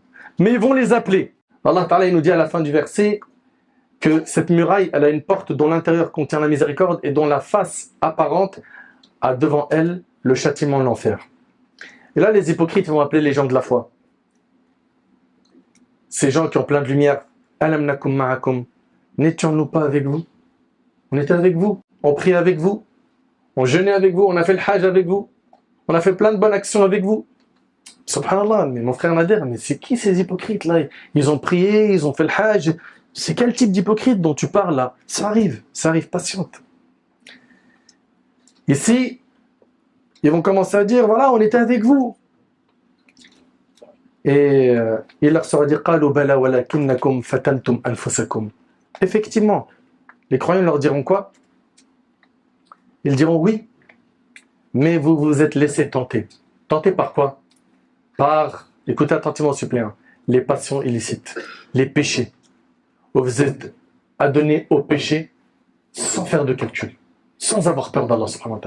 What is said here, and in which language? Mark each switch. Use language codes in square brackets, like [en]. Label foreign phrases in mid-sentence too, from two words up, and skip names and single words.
[fr] Mais ils vont les appeler. Allah Ta'ala il nous dit à la fin du verset que cette muraille, elle a une porte dont l'intérieur contient la miséricorde et dont la face apparente a devant elle le châtiment de l'enfer. Et là, les hypocrites vont appeler les gens de la foi. Ces gens qui ont plein de lumière. [ar] ألم نكن معكم. [fr] N'étions-nous pas avec vous? On était avec vous. On priait avec vous. On jeûnait avec vous. On a fait le hajj avec vous. On a fait plein de bonnes actions avec vous. Subhanallah, mais mon frère Nader, mais c'est qui ces hypocrites là? Ils ont prié, ils ont fait le hajj. C'est quel type d'hypocrite dont tu parles là? Ça arrive, patiente. Ici, ils vont commencer à dire, voilà, on était avec vous. Et il leur sera dit, [ar] قالوا بلى ولكنكم فتنتم أنفسكم. [fr] Effectivement, les croyants leur diront quoi? Ils diront oui, mais vous vous êtes laissé tenter. Tenter par quoi? Par, écoutez attentivement suppléant, les passions illicites, les péchés. Vous êtes adonnés au péché sans faire de calcul, sans avoir peur d'Allah [ar] سبحانه وتعالى.